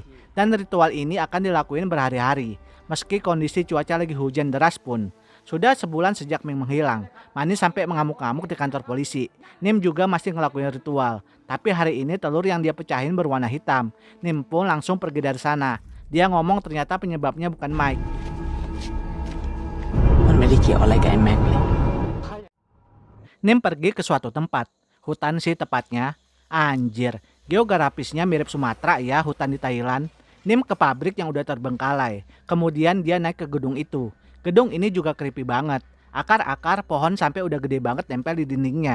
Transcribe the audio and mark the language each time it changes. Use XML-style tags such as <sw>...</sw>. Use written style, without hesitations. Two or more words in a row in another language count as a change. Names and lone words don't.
<id>Dan ritual ini akan dilakuin berhari-hari, meski kondisi cuaca lagi hujan deras pun. Sudah sebulan sejak Ming menghilang, Manny sampai mengamuk-ngamuk di kantor polisi. Nim juga masih ngelakuin ritual, tapi hari ini telur yang dia pecahin berwarna hitam. Nim pun langsung pergi dari sana. Dia ngomong ternyata penyebabnya bukan Mike.</id> <th>มันไม่ได้เกี่ยวอะไรกับไอ้แม็กเลย</th> <id>Nim pergi ke suatu tempat, hutan sih tepatnya. Anjir, geografisnya mirip Sumatera ya, hutan di Thailand. Nim ke pabrik yang udah terbengkalai, kemudian dia naik ke gedung itu. Gedung ini juga</id> <en>creepy</en> <id>banget. Akar-akar pohon sampai udah gede banget nempel di dindingnya.</id>